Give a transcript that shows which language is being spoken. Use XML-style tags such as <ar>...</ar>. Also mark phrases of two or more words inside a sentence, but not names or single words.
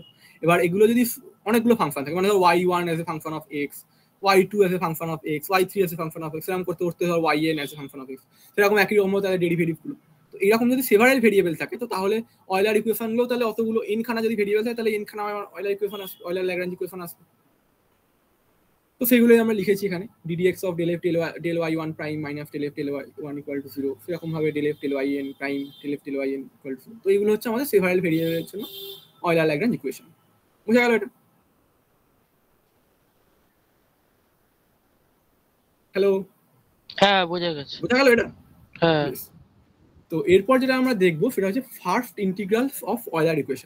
<bn>এবার এগুলো যদি অনেকগুলো ফাংশন থাকে, মানে ধর</bn> <en>y one as a function of x, y two as a function of x, y three as a function of x,</en> <bn>এরকম করতে করতে ধর</bn> <en>y n as a function of x,</en> <bn>সেরকম একই রকম তাদের ডেরিভেটিভ গুলো। তো এরকম যদি</bn> <en>several variable</en> <bn>থাকে, তো তাহলে</bn> <en>Euler equation</en> <bn>গুলো তাহলে অতগুলো এন খানা যদি ভেরিয়েবল থাকে, তাহলে এন খানা</bn> <en>Euler equation</en> <bn>আসবে,</bn> <en>Euler-Lagrange equation</en> <bn>আসবে। তো সেগুলোই আমরা লিখেছি এখানে,</bn> <en>ddx of del f del y1 prime minus del f del y1 equal to 0,</en> <bn>সেরকম ভাবে</bn> <en>del f del yn prime del f del yn equal to 0।</en> <bn>তো এইগুলো হচ্ছে আমাদের</bn> <en>several variableের</en> <bn>জন্য</bn> <en>Euler-Lagrange equation.</en> <bn>বুঝা গেল এটা? হ্যালো, হ্যাঁ বোঝা গেছে। বুঝা গেল এটা? হ্যাঁ তো এরপর যেটা আমরা দেখবো সেটা হচ্ছে</bn> <en>first integrals of Euler equation.</en>